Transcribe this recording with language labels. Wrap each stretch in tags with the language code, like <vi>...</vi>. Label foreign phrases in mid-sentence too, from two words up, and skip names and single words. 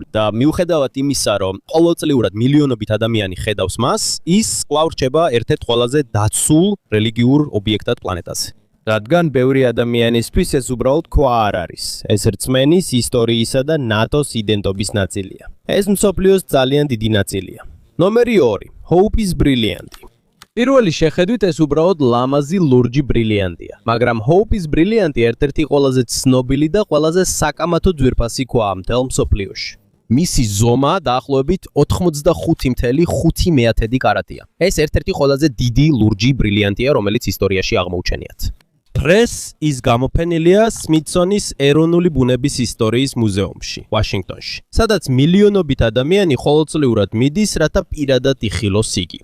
<ka>და მიუხედავად იმისა, რომ ყოველწლიურად მილიონობით ადამიანი ხედავს მას, ის კვლავ რჩება ერთ-ერთ ყველაზე დაცულ რელიგიურ ობიექტად პლანეტაზე. რადგან ბევრი ადამიანისთვის ეს უბრალოდ ქვა არ არის. ეს რწმენის, ისტორიისა და ნატოს იდენტობის ნაწილია. ეს მსოფლიოს ძალიან დიდი ნაწილია. ნომერი 2.</ka> <en>Hope is brilliant.</en> <ka>პირველი შეხედვით ეს უბრალოდ ლამაზი ლურჯი ბრილიანტია. მაგრამ</ka> <en>Hope is brilliant</en> <ka>ერთ-ერთი ყველაზე ცნობილი და ყველაზე საკამათო ძვირფასი ქვაა მთელ მსოფლიოში. მისი ზომა დაახლოებით 85.5 კარატია. ეს ერთ-ერთი ყველაზე დიდი ლურჯი ბრილიანტია, რომელიც ისტორიაში აღმოუჩენიათ. დღეს ის გამოფენილია სმითსონის ეროვნული ბუნების ისტორიის მუზეუმში, ვაშინგტონში, სადაც მილიონობით ადამიანი ყოველწლიურად მიდის, რათა პირადად იხილოს იგი.</ka>